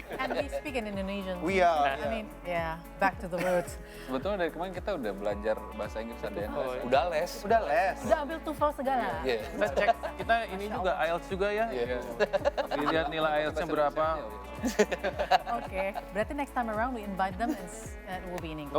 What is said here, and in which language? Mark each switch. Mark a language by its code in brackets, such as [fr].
[en] And we speak in Indonesian. We are. I mean, yeah, back to the roots. [id] Sebetulnya dari kemarin kita udah belajar bahasa Inggris ada yang Udah les. Udah les. Udah ambil TOEFL segala. Iya. Kita cek, kita ini juga IELTS juga ya. Dilihat nilai IELTS-nya berapa. Oke, berarti [en] next time around we invite them and it will be in English.